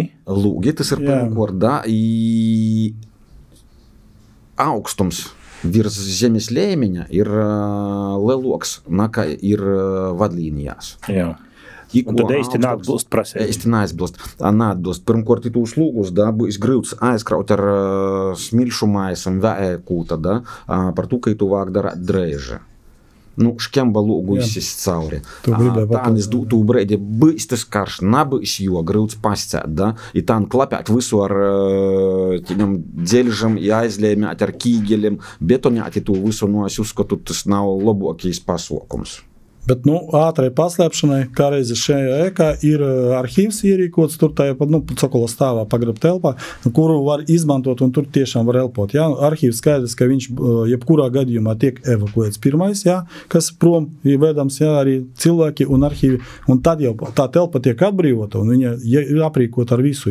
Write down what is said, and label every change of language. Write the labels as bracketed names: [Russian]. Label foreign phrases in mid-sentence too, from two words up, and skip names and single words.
[Latvian] Lūgi, tas ir pirmkort, da, i augstums virs zemes līmeņa ir leloks, nekā ir vadlīnijās. Jā. Un tad eisti neatbilst prasē. Eisti neatbilst. [Latgalian] Pirmkort, tūs lūgus, da, būs grūts aizkraut ar smilšu maisam vēkūta, da, par to, ka tu vāk darāt dreiži. Škemba lūgu izsist cauri. Tānis tū breidi bīs tas karš, nabīs jo grūts pascēt, da, i tān klapēt visu ar tīņam dzeļžam, jāizlēmēt ar kīgeļiem, betonēti tū visu, es uzskatu, tas nav labākais pasākums. [Latvian] Bet, ātrai paslēpšanai, kā reizi šajā ēkā, ir arhīvs ierīkots, tur tā cokola stāvā pagrab telpā, kuru var izmantot un tur tiešām var elpot. Jā? Arhīvs skaidrs, ka viņš jebkurā gadījumā tiek evakuēts pirmais, jā, kas prom ir vedams, jā, arī cilvēki un arhīvi, un tad jau tā telpa tiek atbrīvota un viņa ir aprīkota ar visu.